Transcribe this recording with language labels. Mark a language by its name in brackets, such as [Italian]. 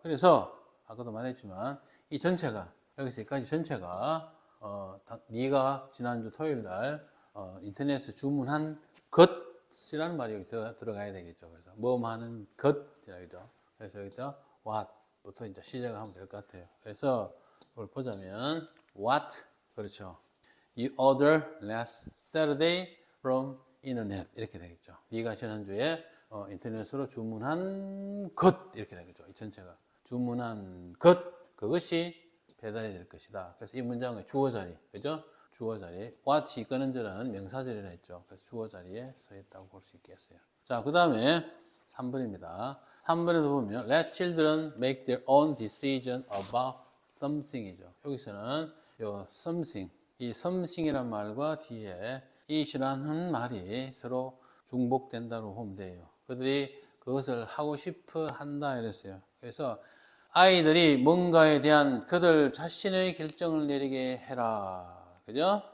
[Korean] 그래서 아까도 말했지만 이 전체가 여기서 여기까지 전체가 네가 지난주 토요일 날 인터넷에 주문한 것 것이라는 말이 여기 들어가야 되겠죠. 그래서 뭐 하는 것이라죠. 그래서 여기서 what부터 이제 시작을 하면 될 것 같아요. 그래서 이걸 보자면 what 그렇죠. [English] You order last Saturday from internet [Korean] 이렇게 되겠죠. 네가 지난주에 인터넷으로 주문한 것 이렇게 되겠죠. 이 전체가 주문한 것 그것이 배달이 될 것이다. 그래서 이 문장의 주어 자리 그죠? 주어 자리 what이 이끄는 절은 명사절이라 했죠. 그래서 주어 자리에 서 있다고 볼 수 있겠어요. 자, 그 다음에 3번입니다. 3번에도 보면 [English] let children make their own decision about something이죠. [Korean] 여기서는 요 something 이 something이란 말과 뒤에 it이라는 말이 서로 중복된다고 보면 돼요. 그들이 그것을 하고 싶어 한다 이랬어요. 그래서 아이들이 뭔가에 대한 그들 자신의 결정을 내리게 해라. 그죠?